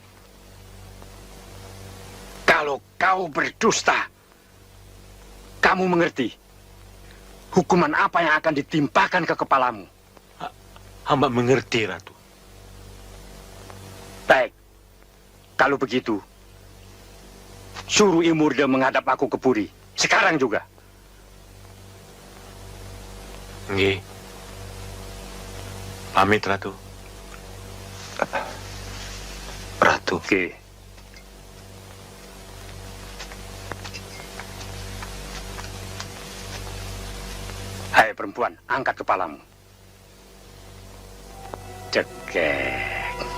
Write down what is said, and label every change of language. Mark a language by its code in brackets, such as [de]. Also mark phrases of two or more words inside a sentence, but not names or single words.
[id] Kalau kau berdusta, kamu mengerti hukuman apa yang akan ditimpakan ke kepalamu. Hamba mengerti, Ratu. Baik, kalau begitu, suruh Imurde menghadap aku ke Puri. Sekarang juga. Nggih. Pamit, Ratu. Ratu. Oke. Hai perempuan, angkat kepalamu. Cekek.